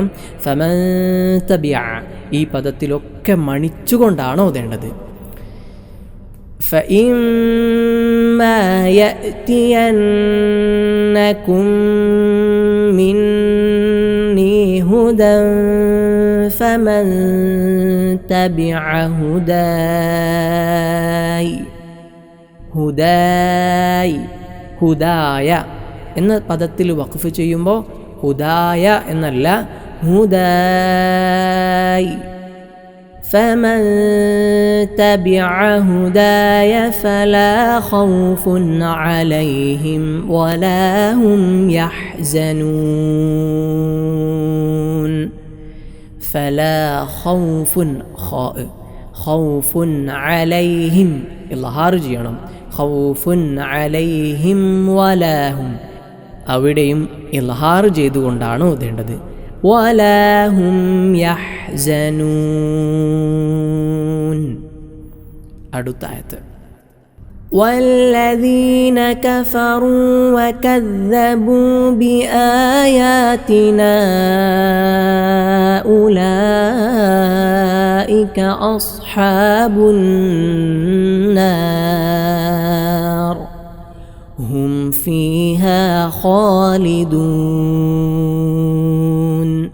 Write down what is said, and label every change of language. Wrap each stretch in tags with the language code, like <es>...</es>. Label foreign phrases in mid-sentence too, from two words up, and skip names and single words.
<ar>فمن تبع</ar> <ml>ഈ പദത്തിലൊക്കെ മണിച്ചുകൊണ്ടാണ് ഓതേണ്ടത്.</ml> <ar>فإما يأتينكم مني هدى فمن تبع هداي</ar> <ml>ഹുദായ്, ഹുദായ എന്ന പദത്തിൽ വഖഫ് ചെയ്യുമ്പോൾ ഹുദായ എന്നല്ല, ഹുദായ്.</ml> <ar>فمن تبع هداي فلا خوف عليهم ولا هم يحزنون. فلا خوف خوف عليهم</ar> <ml>ഇളഹാർ ചെയ്യണം.</ml> <ar>خوف عليهم ولا هم,</ar> <ml>അവിടെയും ഇളഹാർ ചെയ്തുകൊണ്ടാണ് ഓതേണ്ടത്.</ml> <ar>ولا هم يحزنون.</ar> <ml>അടുത്ത ആയത്ത്</ml> <ar>والذين كفروا وكذبوا بآياتنا أولئك أصحاب النار هم فيها خالدون.</ar>